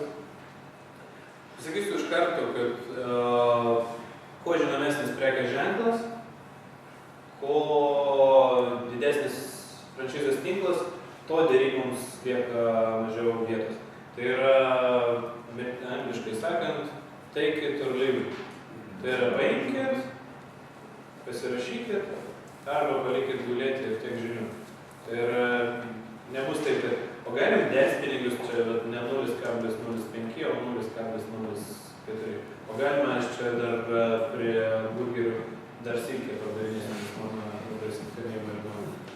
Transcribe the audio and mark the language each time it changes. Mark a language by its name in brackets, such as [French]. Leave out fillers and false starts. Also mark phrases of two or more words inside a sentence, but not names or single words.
[Lithuanian] Pasakysiu iš karto, kad kuo žinomesnis prekės ženklas, kuo didesnis franšizės tinklas, to dėryboms lieka mažiau vietos. Tai yra [English] take it or leave it. [Lithuanian] Tai yra paimkit, pasirašykit, arba palikit gulėti ir tiek žinių. Tai yra, nebus taip, kad, o galim delspinigius čia ne 0,05, o 0,04. O galima aš čia dar prie burgerių dar silkę padarinėsiu, nes mano labai sintonėjimą ir duomenį.